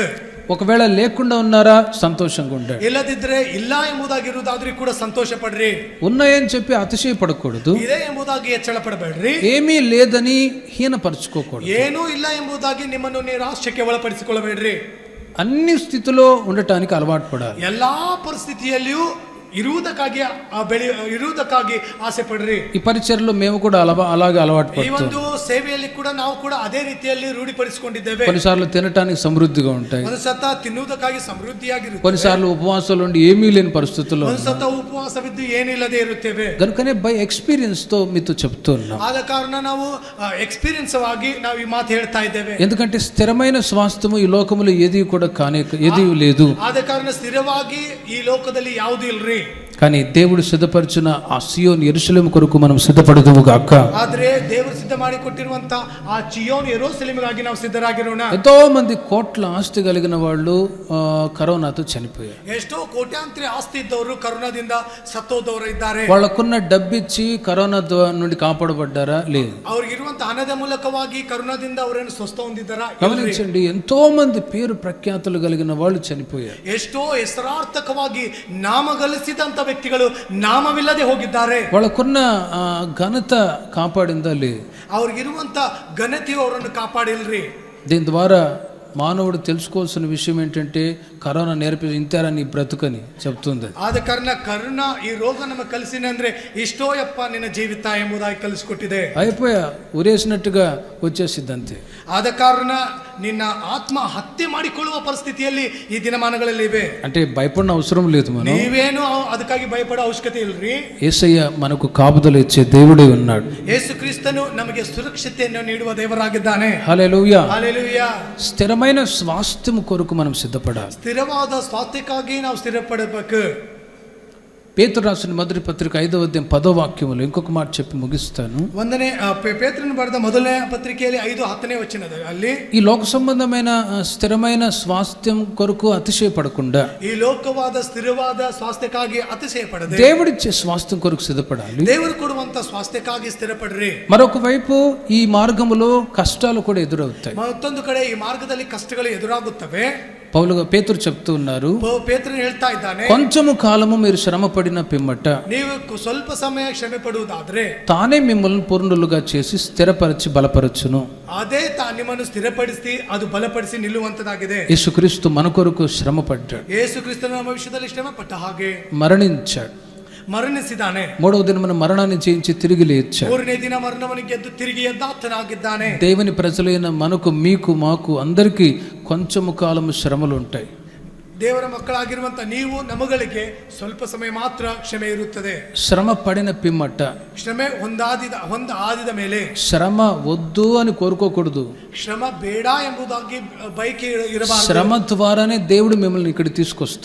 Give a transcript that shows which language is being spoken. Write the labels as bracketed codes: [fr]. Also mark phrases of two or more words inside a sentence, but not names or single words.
[te] ఒకవేళ లేకుండా ఉన్నారా, సంతోషంగా ఉండండి. [kn] ಇಲ್ಲದಿದ್ರೆ ಇಲ್ಲ ಎಂಬುದಾಗಿರುವುದಾದ್ರೂ ಕೂಡ ಸಂತೋಷ ಪಡ್ರಿ. [te] ఉన్నాయని చెప్పి అతిశయపడకూడదు. [kn] ಇದೆ ಎಂಬುದಾಗಿ ಹೆಚ್ಚಳ ಪಡಬೇಡ್ರಿ. [te] ఏమీ లేదని హీనపరచుకోకూడదు. [kn] ಏನೂ ಇಲ್ಲ ಎಂಬುದಾಗಿ ನಿಮ್ಮನ್ನು ನಿರಾಶೆಗೆ ಒಳಪಡಿಸಿಕೊಳ್ಳಬೇಡ್ರಿ. [te] అన్ని స్థితిలో ఉండటానికి అలవాటు పడాలి. [kn] ಎಲ್ಲಾ ಪರಿಸ್ಥಿತಿಯಲ್ಲಿಯೂ ಇರುವುದಕ್ಕಾಗಿ ಆಸೆ ಪಡ್ರಿ. [te] ఈ పరిచర్లో మేము కూడా అలాగే అలవాటు [kn] ಈ ಒಂದು ಸೇವೆಯಲ್ಲಿ ಕೂಡ ನಾವು ಕೂಡ ಅದೇ ರೀತಿಯಲ್ಲಿ ರೂಢಿಪಡಿಸಿಕೊಂಡಿದ್ದೇವೆ. [te] కొన్నిసార్లు తినటానికి సమృద్ధిగా ఉంటాయి, [kn] ಒಂದು ಸತ ತಿನ್ನುವುದಕ್ಕಾಗಿ ಸಮೃದ್ಧಿಯಾಗಿರುತ್ತೆ. [te] కొన్నిసార్లు ఉపవాసాలు ఉండి ఏమీ లేని పరిస్థితుల్లో, [kn] ಒಂದು ಸತ ಉಪವಾಸವಿದ್ದು ಏನಿಲ್ಲದೆ ಇರುತ್ತೇವೆ. [te] కనుకనే [en] by experience [te] తో మీతో చెప్తున్నాం. [kn] ಆದ ಕಾರಣ ನಾವು ಎಕ್ಸ್ಪೀರಿಯನ್ಸ್ ಆಗಿ ನಾವು ಈ ಮಾತು ಹೇಳ್ತಾ ಇದ್ದೇವೆ. [te] ఎందుకంటే స్థిరమైన స్వాస్థ్యము ఈ లోకములో ఏది కూడా ఏది లేదు. [kn] ಆದ ಕಾರಣ ಸ್ಥಿರವಾಗಿ ಈ ಲೋಕದಲ್ಲಿ ಯಾವುದು ಇಲ್ರಿ. [te] కానీ దేవుడు సిద్ధపరిచిన ఆ సియోన్ యెరూషలేము కొరకు మనం సిద్ధపడదుము గాక. [kn] ಆದ್ರೆ ದೇವರು ಸಿದ್ಧ ಮಾಡಿ ಕೊಟ್ಟಿರುವಂತ ಆ ಚಿಯೋನ್ ಯೆರೂಸಲೇಮಿಗಾಗಿ ನಾವು ಸಿದ್ಧರಾಗಿರೋಣ. [te] ఎంతో మంది కోట్ల ఆస్తి కలిగిన వాళ్ళు కరోనాతో చనిపోయారు. [kn] ಎಷ್ಟೋ ಕೋಟ್ಯಾಂತರ ಆಸ್ತಿ ಇದ್ದವರು ಕರೋನಾದಿಂದ ಸತ್ತೋದವರು ಇದ್ದಾರೆ. [te] వాళ్ళకున్న డబ్బిచ్చి కరోనా నుండి కాపాడబడ్డారా? లేదు. [kn] ಅವ್ರಿಗಿರುವಂತ ಹಣದ ಮೂಲಕವಾಗಿ ಕರೋನಾದಿಂದ ಅವರನ್ನು ಸ್ವಸ್ಥ ಹೊಂದಿದ್ದಾರಾ? [te] గమనించండి, ఎంతో మంది పేరు ప్రఖ్యాతులు కలిగిన వాళ్ళు చనిపోయారు. [kn] ಎಷ್ಟೋ ಹೆಸರಾರ್ಥಕವಾಗಿ ನಾಮ ಗಳಿಸಿದಂತ ವ್ಯಕ್ತಿಗಳು ನಾಮವಿಲ್ಲದೆ ಹೋಗಿದ್ದಾರೆ. [te] వాళ్ళకున్న ఘనత కాపాడిందా? లేదు. [kn] ಅವ್ರಿಗಿರುವಂತ ಘನತೆಯು ಅವರನ್ನು ಕಾಪಾಡಿಲ್ರಿ. [te] దీని ద్వారా మానవుడు తెలుసుకోవాల్సిన విషయం ఏంటంటే కరోనా నేర్పి ఇంతారా నీ బ్రతుకని చెప్తుంది. [kn] ಆದ ಕಾರಣ ಕರೋನಾ ಈ ರೋಗ ನಮಗೆ ಕಲಿಸಿನ ಅಂದ್ರೆ ಇಷ್ಟೋ ಯಪ್ಪ ನಿನ್ನ ಜೀವಿತ ಎಂಬುದಾಗಿ ಕಲಿಸಿಕೊಟ್ಟಿದೆ. [te] అయిపోయా ఉరేసినట్టుగా వచ్చేసిద్ది అంతే. [kn] ಆದ ಕಾರಣ ನಿನ್ನ ಆತ್ಮ ಹತ್ಯೆ ಮಾಡಿಕೊಳ್ಳುವ ಪರಿಸ್ಥಿತಿಯಲ್ಲಿ ಈ ದಿನಮಾನಗಳಲ್ಲಿ ಇವೆ. [te] అంటే భయపడిన అవసరం లేదు. మనం [kn] ನೀವೇನು ಅದಕ್ಕಾಗಿ ಭಯಪಡೋ ಅವಶ್ಯಕತೆ ಇಲ್ರಿ. [te] యేసయ్య మనకు కాపుదల ఇచ్చే దేవుడే ఉన్నాడు. [kn] ಯೇಸು ಕ್ರಿಸ್ತನು ನಮಗೆ ಸುರಕ್ಷತೆಯನ್ನು ನೀಡುವ ದೇವರಾಗಿದ್ದಾನೆ. [te] హల్లెలూయా. [kn] ಹಲ್ಲೆಲೂಯಾ. [te] స్థిరమైన స్వాస్థ్యం కొరకు మనం సిద్ధపడాలి. [kn] ಸ್ಥಿರವಾದ ಸ್ವಾಸ್ಥ್ಯಕ್ಕಾಗಿ ನಾವು ಸ್ಥಿರಪಡಬೇಕು. [te] పేతురు రాసిన మొదటి పత్రిక 5వ అధ్యాయం 10వ వాక్యములో ఇంకొక మాట చెప్పి ముగిస్తాను. [kn] ಪೇತ್ರನು ಬರೆದ ಮೊದಲನೇ ಪತ್ರಿಕೆಯಲ್ಲಿ 5:10 ವಚನದಲ್ಲಿ [te] ఈ లోక సంబంధమైన స్థిరమైన స్వాస్థ్యం కొరకు అతిశయపడకుండా [kn] ಈ ಲೋಕವಾದ ಸ್ಥಿರವಾದ ಸ್ವಾಸ್ಥ್ಯಕ್ಕಾಗಿ ಅತಿಶಯ ಪಡದೆ [te] దేవుడిచ్చే స్వాస్థ్యం కొరకు సిద్ధపడాలి. [kn] ದೇವರು ಕೊಡುವಂತ ಸ್ವಾಸ್ಥ್ಯಕ್ಕಾಗಿ ಸ್ಥಿರಪಡ್ರಿ. [te] మరొక వైపు ఈ మార్గములో కష్టాలు కూడా ఎదురవుతాయి. [kn] ಮತ್ತೊಂದು ಕಡೆ ಈ ಮಾರ್ಗದಲ್ಲಿ ಕಷ್ಟಗಳು ಎದುರಾಗುತ್ತವೆ. [te] పేతురు చెప్తూ ఉన్నారు, [kn] ಪೇತ್ರನು ಹೇಳ್ತಾ ಇದ್ದಾನೆ, [te] కొంచెము కాలము మీరు శ్రమ పడిన పిమ్మట [kn] ನೀವು ಸ್ವಲ್ಪ ಸಮಯ ಶ್ರಮೆ ಪಡುವುದಾದ್ರೆ [te] తానే మిమ్మల్ని పూర్ణులుగా చేసి స్థిరపరిచి బలపరచును. [kn] ಅದೇ ನಿಮ್ಮನ್ನು ಸ್ಥಿರಪಡಿಸಿ ಅದು ಬಲಪಡಿಸಿ ನಿಲ್ಲುವಂತದಾಗಿದೆ. [te] యేసుక్రీస్తు మన కొరకు శ్రమ పడ్డాడు. [kn] ಯೇಸು ಕ್ರಿಸ್ತನು ನಮ್ಮ ವಿಷಯದಲ್ಲಿ ಶ್ರಮ ಪಟ್ಟ ಹಾಗೆ [te] మరణించాడు. [kn] ಮರಣಿಸಿದ್ದಾನೆ. [te] 3వ దినమున మరణాన్ని జయించి తిరిగి లేచాడు. [kn] 3ನೇ ದಿನ ಮರಣವನ್ನು ಗೆದ್ದು ತಿರುಗಿ ಎದ್ದಾತನಾಗಿದ್ದಾನೆ. [te] దేవుని ప్రజలైన మనకు, మీకు, మాకు అందరికీ కొంచెము కాలము శ్రమలు ఉంటాయి. [kn] ದೇವರ ಮಕ್ಕಳಾಗಿರುವಂತ ನೀವು ನಮಗಳಿಗೆ ಸ್ವಲ್ಪ ಸಮಯ ಮಾತ್ರ ಕ್ಷಮೆ ಇರುತ್ತದೆ. [te] శ్రమ పడిన పిమ్మట, [kn] ಶ್ರಮೆ ಆದಿದ ಮೇಲೆ [te] శ్రమ వద్దు అని కోరుకోకూడదు. [kn] ಶ್ರಮ ಬೇಡ ಎಂಬುದಾಗಿ ಬಯಕೆ ಇರಬಾರದು. [te] శ్రమ ద్వారానే దేవుడు మిమ్మల్ని ఇక్కడ తీసుకొస్తాడు.